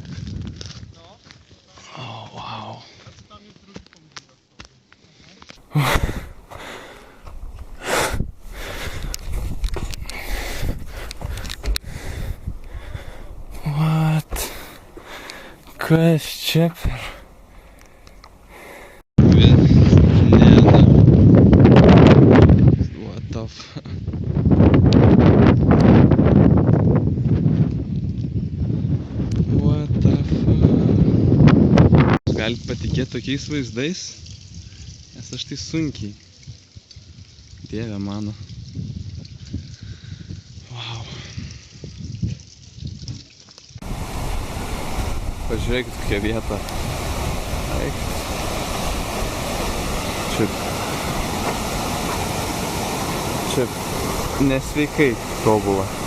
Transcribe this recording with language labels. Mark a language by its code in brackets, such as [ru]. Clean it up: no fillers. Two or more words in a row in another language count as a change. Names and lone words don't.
[en] Oh, wow. What? [lt] Kas čia per? [en] What the fuck? What the fuck? [lt] Galit patikėti tokiais vaizdais? Nes aš tai sunkiai. Dieve mano. [en] Wow. [lt] Pažiūrėkit, kokia vieta. Eik. Čia nesveikai tobula.